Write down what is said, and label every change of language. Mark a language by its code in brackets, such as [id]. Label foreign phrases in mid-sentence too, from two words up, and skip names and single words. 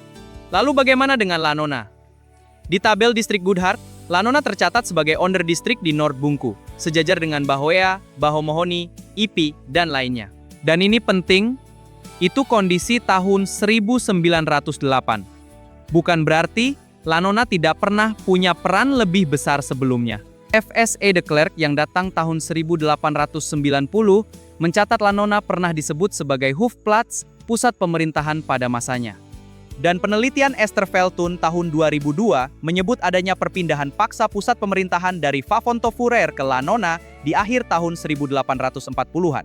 [id] Lalu bagaimana dengan Lanona? Di tabel distrik Goodhart, Lanona tercatat sebagai onderdistrik di Noord Bungku, sejajar dengan Bahoea, Bahomohoni, Ipi, dan lainnya. Dan ini penting, itu kondisi tahun 1908. Bukan berarti Lanona tidak pernah punya peran lebih besar sebelumnya. F.S.E. de Klerk yang datang tahun 1890 mencatat Lanona pernah disebut sebagai Hoofdplaats, pusat pemerintahan pada masanya. Dan penelitian Esther Veltun tahun 2002 menyebut adanya perpindahan paksa pusat pemerintahan dari Vavontofurer ke Lanona di akhir tahun 1840-an.